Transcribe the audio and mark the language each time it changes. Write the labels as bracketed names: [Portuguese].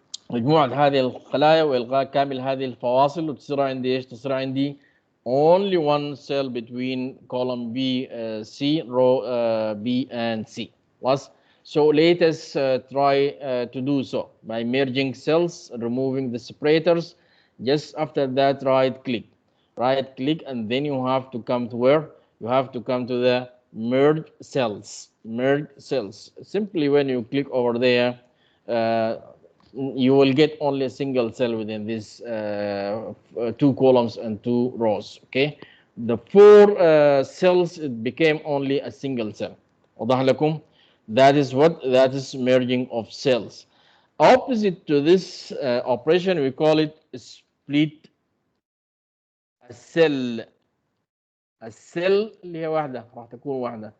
[Arabic] مجموعة هذه الخلايا وإلغاء كامل هذه الفواصل، وتصير عندي إيش؟ تصير عندي [English] only one cell between column B, C, row B and C. So let us try to do so by merging cells, removing the separators. Just after that, right click, and then you have to come to where? You have to come to the merge cells. Merge cells. Simply when you click over there, you will get only a single cell within these two columns and two rows. Okay, the four cells, it became only a single cell. [Arabic] واضح لكم؟ [English] That is what? That is merging of cells. Opposite to this operation, we call it split a cell. [Arabic] السيل اللي هي واحدة راح تكون واحدة.